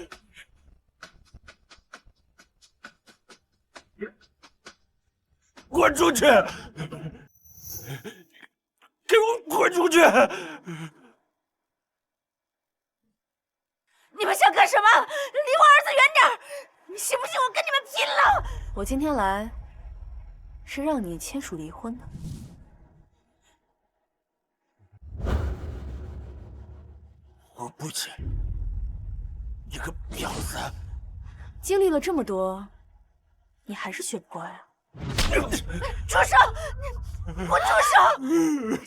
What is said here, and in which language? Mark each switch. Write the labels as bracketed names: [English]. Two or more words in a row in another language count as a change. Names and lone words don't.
[Chinese] 滚出去！给我滚出去！你们想干什么？离我儿子远點！你信不信我跟你們拼了？我今天來是讓你簽署離婚的。我不簽，你個婊子！經歷了這麼多，你還是學不乖啊？住手！你給我住手！